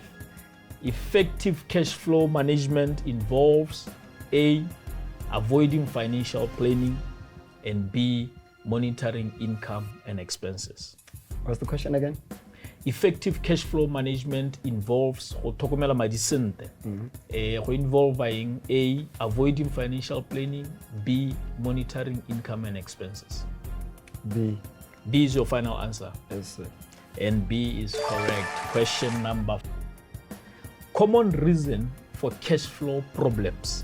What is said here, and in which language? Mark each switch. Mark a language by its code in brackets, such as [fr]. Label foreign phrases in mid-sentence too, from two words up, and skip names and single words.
[en] Effective cash flow management involves A, avoiding financial planning, and B, monitoring income and expenses. What's the question again? [tn] Effective cash flow management involves go tlhokomela madi sentle. [en] Go involving A, avoiding financial planning, B, monitoring income and expenses. B. B is your final answer. Yes, sir. And B is correct. Question number 4. Common reason for cash flow problems.